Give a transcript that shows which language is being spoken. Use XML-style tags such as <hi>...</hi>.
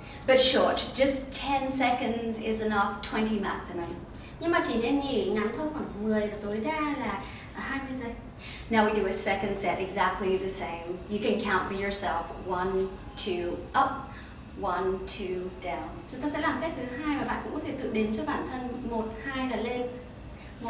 <en>but short, just 10 seconds is enough, 20 maximum.</en> <vi>Nhưng mà chỉ nên nghỉ ngắn thôi, khoảng 10 và tối đa là 20 giây.</vi> <en>Now we do a second set exactly the same. You can count for yourself. 1, 2, up, 1, 2, down.</en> <vi>Chúng ta sẽ làm set thứ 2 và bạn cũng có thể tự đếm cho bản thân 1, 2 là lên, 1,</vi>